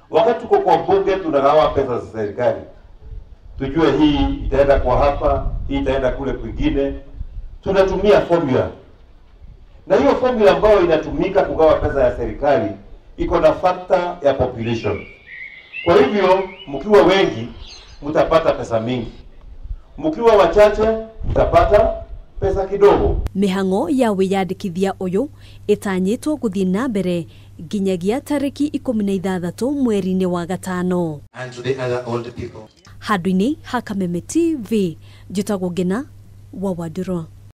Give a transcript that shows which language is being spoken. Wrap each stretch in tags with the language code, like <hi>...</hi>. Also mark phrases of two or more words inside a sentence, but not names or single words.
<sw>Wakati tuko kwa bunge tunagawa pesa za serikali, tujue hii itaenda kwa hapa, hii itaenda kule kwingine, tunatumia formula. Na hiyo formula ambayo inatumika kugawa pesa ya serikali iko na factor ya population. Kwa hivyo mkiwa wengi mtapata pesa mingi, mkiwa wachache mtapata pesa kidogo.</sw> <ki>Mihango ya wiyandikithia uyu itanyitwo guthii na mbere nginyagia tariki 16 mweri-ini wa gatano.</ki> <en>And to the other older people.</en> <ki>Handũ-inĩ ha Kameme TV, njĩtagwo Ngina wa Wandĩrwo.</ki>